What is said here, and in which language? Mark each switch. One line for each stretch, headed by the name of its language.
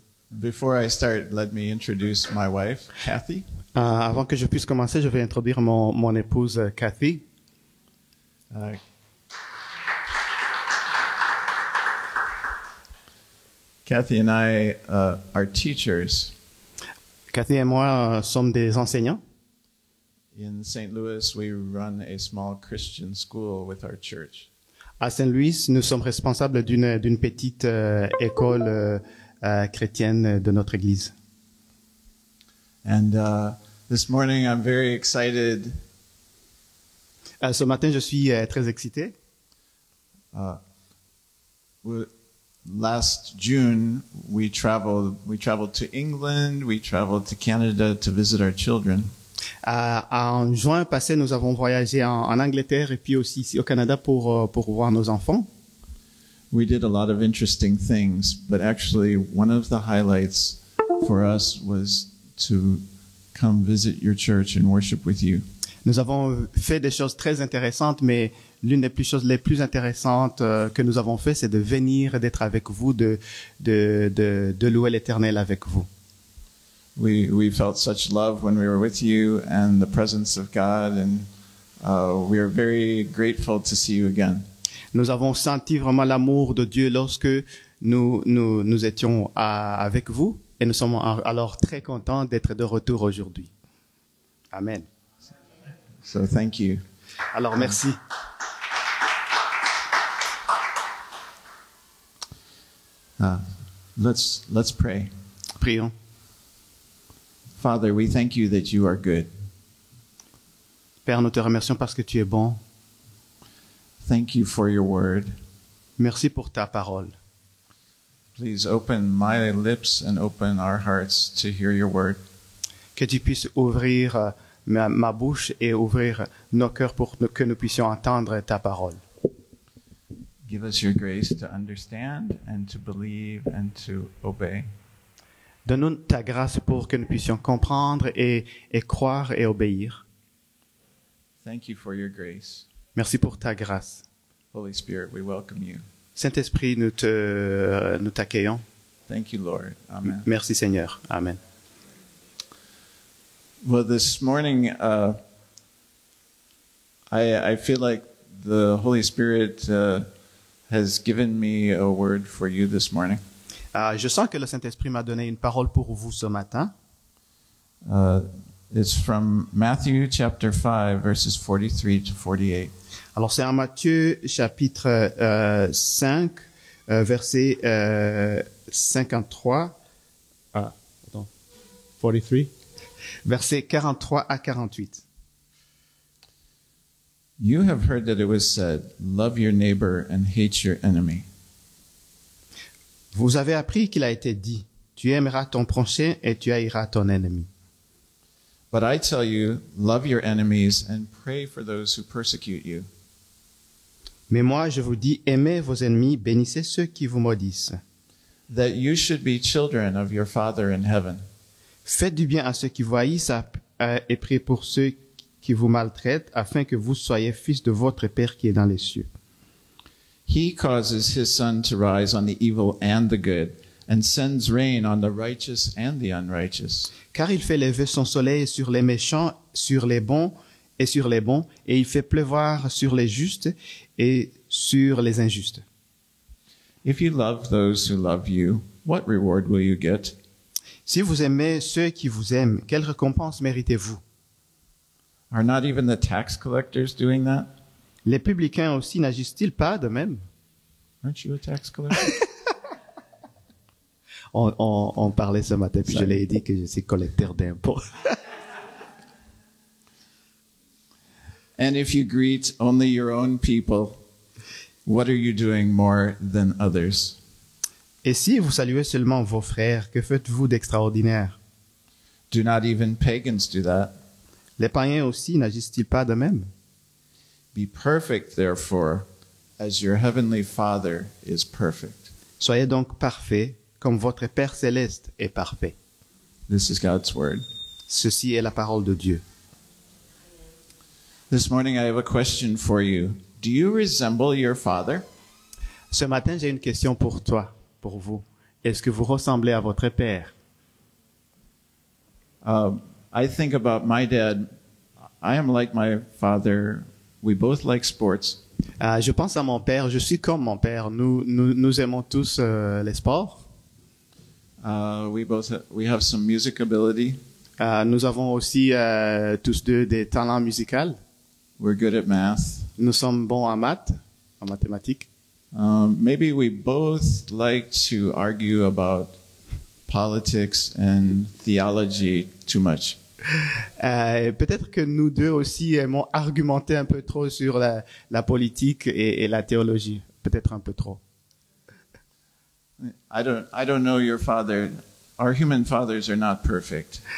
English: Before I start, let me introduce my wife, Kathy.
French: Avant que je puisse commencer, je vais introduire mon épouse Kathy.
English: Kathy and I are teachers.
French: Kathy et moi sommes des enseignants.
English: In St. Louis, we run a small Christian school with our church.
French: À Saint-Louis, nous sommes responsables d'une petite école chrétienne de notre église.
English: And this morning, I'm very excited.
French: Ce matin, je suis très excité.
English: Last June, we traveled to England, we traveled to Canada to visit our children.
French: En juin passé, nous avons voyagé en Angleterre et puis aussi ici au Canada pour voir nos enfants.
English: We did a lot of interesting things, but actually one of the highlights for us was to come visit your church and worship with you.
French: Nous avons fait des choses très intéressantes, mais l'une des choses les plus intéressantes que nous avons fait, c'est de venir et d'être avec vous, de louer l'Éternel avec vous.
English: We felt such love when we were with you and the presence of God, and we are very grateful to see you again.
French: Nous avons senti vraiment l'amour de Dieu lorsque nous étions avec vous, et nous sommes alors très contents d'être de retour aujourd'hui.
English: Amen. So thank you.
French: Alors merci.
English: Let's pray.
French: Prions.
English: Father, we thank you that you are good.
French: Père, nous te remercions parce que tu es bon.
English: Thank you for your word.
French: Merci pour ta parole.
English: Please open my lips and open our hearts to hear your word.
French: Que tu puisses ouvrir ma bouche et ouvrir nos cœurs pour que nous puissions entendre ta parole.
English: Give us your grace to understand and to believe and to obey.
French: Donne-nous ta grâce pour que nous puissions comprendre et croire et obéir.
English: Thank you for your grace.
French: Merci pour ta grâce.
English: Holy Spirit, we welcome you.
French: Saint-Esprit, nous t'accueillons.
English: Thank you, Lord. Amen.
French: Merci Seigneur. Amen.
English: Well, this morning, I feel like the Holy Spirit has given me a word for you this morning.
French: Je sens que le Saint-Esprit m'a donné une parole pour vous ce matin.
English: It's from Matthew chapter 5, verses 43 to 48.
French: Alors c'est en Matthieu chapitre 5, verset 53. 43. Versets 43 à 48.
English: You have heard that it was said, love your neighbor and hate your enemy.
French: Vous avez appris qu'il a été dit, tu aimeras ton prochain et tu haïras ton ennemi.
English: But I tell you, love your enemies and pray for those who persecute you.
French: Mais moi, je vous dis, aimez vos ennemis, bénissez ceux qui vous maudissent.
English: That you should be children of your Father in heaven.
French: Faites du bien à ceux qui vous haïssent et priez pour ceux qui vous maltraitent, afin que vous soyez fils de votre Père qui est dans les cieux.
English: He causes his sun to rise on the evil and the good, and sends rain on the righteous and the unrighteous.
French: Car il fait lever son soleil sur les méchants, sur les bons, et il fait pleuvoir sur les justes et sur les injustes.
English: If you love those who love you, what reward will you get?
French: Si vous aimez ceux qui vous aiment, quelle récompense méritez-vous?
English: Are not even the tax collectors doing that?
French: Les publicains aussi n'agissent-ils pas de même?
English: Aren't you a tax collector?
French: On parlait ce matin, puis je l'ai dit que je suis collecteur d'impôts.
English: And if you greet only your own people, what are you doing more than others?
French: Et si vous saluez seulement vos frères, que faites-vous d'extraordinaire?
English: Do not even pagans do that?
French: Les païens aussi n'agissent-ils pas de même?
English: Be perfect, therefore, as your heavenly Father is perfect.
French: Soyez donc parfaits, comme votre Père céleste est parfait.
English: This is God's word.
French: Ceci est la parole de Dieu.
English: This morning I have a question for you. Do you resemble your father?
French: Ce matin, j'ai une question pour toi, pour vous. Est-ce que vous ressemblez à votre Père?
English: I think about my dad. I am like my father. We both like sports.
French: Je pense à mon père. Je suis comme mon père. Nous aimons tous les sports.
English: We have some music ability.
French: Nous avons aussi tous deux des talents musicaux.
English: We're good at math.
French: Nous sommes bons en maths, en mathématiques.
English: Maybe we both like to argue about politics and theology too much.
French: Peut-être que nous deux aussi aimons argumenter un peu trop sur la politique et la théologie. Peut-être un peu trop.
English: I don't know your father Our human fathers are not perfect.